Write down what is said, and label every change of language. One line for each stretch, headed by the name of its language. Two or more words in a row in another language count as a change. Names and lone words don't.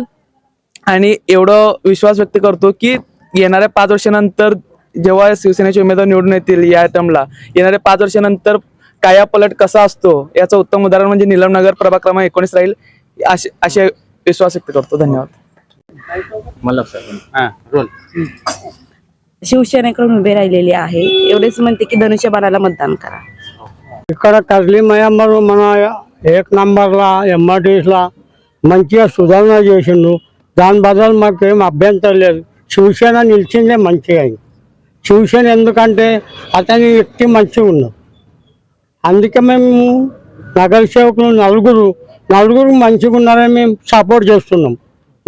Marathi: आणि एवढं विश्वास व्यक्त करतो की येणाऱ्या 5 वर्षानंतर जेव्हा शिवसेनेचे उमेदवार निवडून येतील या टर्मला, येणाऱ्या 5 वर्षानंतर काया पलट कसा असतो याचं उत्तम उदाहरण म्हणजे नीलमनगर प्रभाग क्रमांक 19 राहील असे विश्वास व्यक्त करतो. धन्यवाद. शिवसेनेकडून उभे राहिलेले आहे. एवढेच म्हणते की धनुष्यबाणाला मतदान करा.
Telugu: ఇక్కడ కర్లీ మయమ్మరు మన 1 నంబర్లా MRTSలా మంచిగా సుధారణ చేసిండు. దాని బదులు మాకేం అభ్యంతరం లేదు. శివసేన నిలిచిందే మంచిగా అయింది. శివసేన ఎందుకంటే అతని వ్యక్తి మంచిగా ఉన్నాడు. అందుకే మేము నగర సేవకులు నలుగురు మంచిగా ఉన్నారని మేము సపోర్ట్ చేస్తున్నాం.